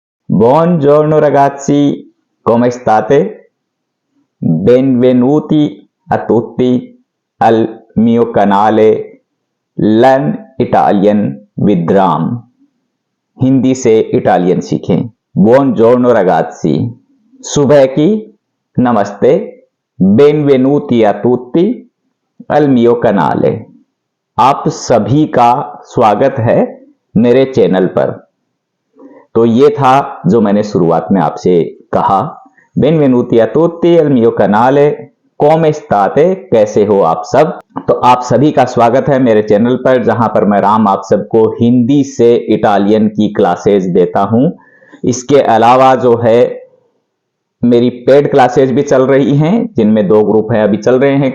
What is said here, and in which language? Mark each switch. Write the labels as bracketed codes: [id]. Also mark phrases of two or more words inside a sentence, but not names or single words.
[it] Buongiorno ragazzi, come state? Benvenuti a tutti al mio canale Learn Italian with Ram। [hi] हिंदी से इटालियन सीखें। [it] Buongiorno ragazzi, [hi] सुबह की नमस्ते। [it] Benvenuti a tutti al mio canale, [hi] आप सभी का स्वागत है मेरे चैनल पर। तो ये था जो मैंने शुरुआत में आपसे कहा। [it] बेनवेनुति a tutti al mio canale, come state, [hi] कैसे हो आप सब। तो आप सभी का स्वागत है मेरे चैनल पर, जहां पर मैं राम आप सबको हिंदी से इटालियन की क्लासेस देता हूं। इसके अलावा जो है मेरी पेड क्लासेस भी चल रही हैं, जिनमें 2 ग्रुप हैं, अभी चल रहे हैं।